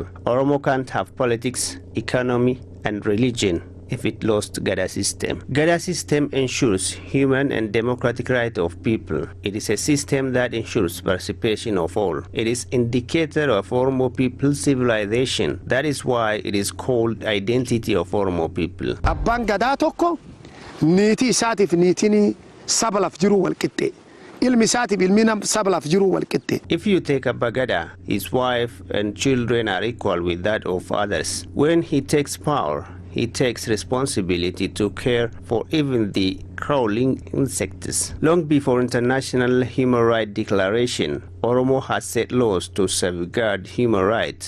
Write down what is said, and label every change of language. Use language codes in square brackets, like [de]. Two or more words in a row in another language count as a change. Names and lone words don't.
[en] Oromo can't have politics, economy, and religion if it lost Gada system. Gada system ensures human and democratic right of people. It is a system that ensures participation of all. It is indicator of Oromo people's civilization. That is why it is called identity of Oromo people. [om] Abbaan Gadaa tokko niitii isaatiif niitiin saba laf jiru wal qixxee. Ilmi isaatiif ilmi saba laf jiru wal qixxee. [en] If you take Abba Gada, his wife and children are equal with that of others. When he takes power, he takes responsibility to care for even the crawling insects. Long before International Human Rights Declaration, Oromo has set laws to safeguard human rights.